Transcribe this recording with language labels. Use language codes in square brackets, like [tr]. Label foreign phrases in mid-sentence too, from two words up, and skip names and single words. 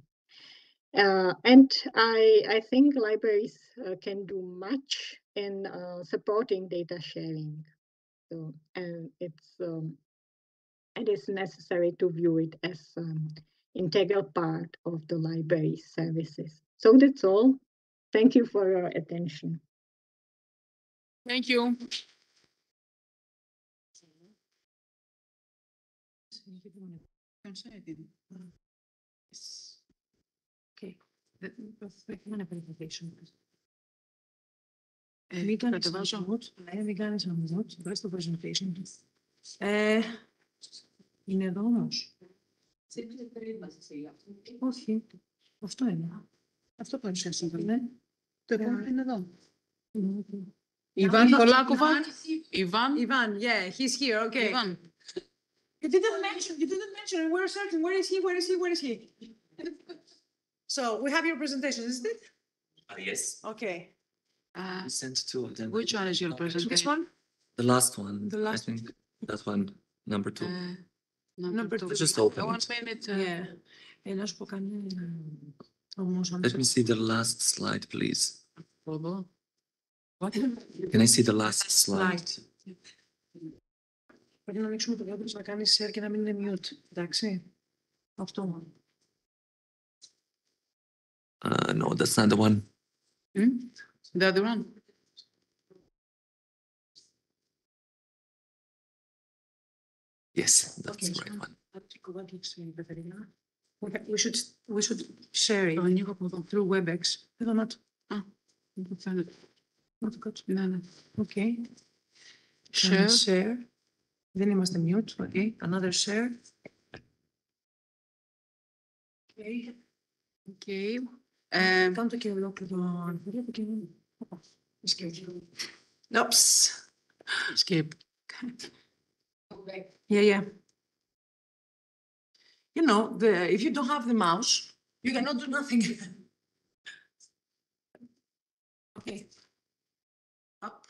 [en] And I think libraries can do much in supporting data sharing. So, and it is necessary to view it as an integral part of the library services. So that's all. Thank you for your attention. Thank you. Okay. [el] Έκανε presentation. Μην κάνεις unmute. Ναι, μην κάνεις unmute. Βάζεις το presentation. Είναι εδώ όμως. Όχι. Αυτό είναι. Αυτό παρουσιάσαμε, ναι. Το επόμενο είναι εδώ. [en] Ivan Polakova. Ivan, yeah, he's here. Okay. Ivan. You didn't mention. We're searching. Where is he? So we have your presentation, isn't it? Yes. Okay. I sent two of them. Which one is your presentation? Which one? The last one. The last I think that one, number two. Number two. Just open it. 1 minute. Yeah. [el] Να σου πω κάνει όμως. [en] Let me see the last slide, please. What? Can I see the last slide? [el] Πρέπει να ανοίξουμε το κάτω να κάνει share και να μην είναι mute. Εντάξει. Αυτό μόνο. [en] No, that's not the one. The other one? Yes, that's Okay, the right one. We should share it. [el] Το ανοίγω από εδώ. Through WebEx. Εδώ να το. Δεν το φαίνεται. Να το κάτω. Ναι. [en] Okay. Share. Share. [el] Δεν είμαστε [en] mute. Okay. Another share. Okay. Okay. [el] Κάνω το και ολόκληρο. [en] Oops. Skip. Yeah. You know, if you don't have the mouse, you cannot do nothing. Okay. Up.